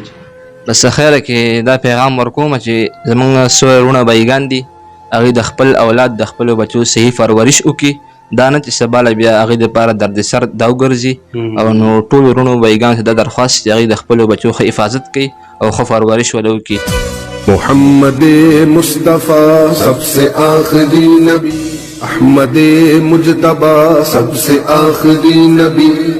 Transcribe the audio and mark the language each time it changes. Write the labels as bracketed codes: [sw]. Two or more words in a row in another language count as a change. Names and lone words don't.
[ps] بس خیره کې دا پیغام ورکوم چې زمونږ څو وروڼه بایګان دي هغوی د خپل اولاد د خپلو بچو صحیح پرورش وکړي دا نه چې سبا له بیا هغوی دپاره دردسر دا وګرځي او نو ټول وروڼو بایګانو ته دا درخواست چې هغوی د خپلو بچو ښه حفاظت کوي او ښه پرورش وله وکړي [ur] محمد مصطفیٰ سب سے آخری نبی احمد مجتبی سب سے آخری نبی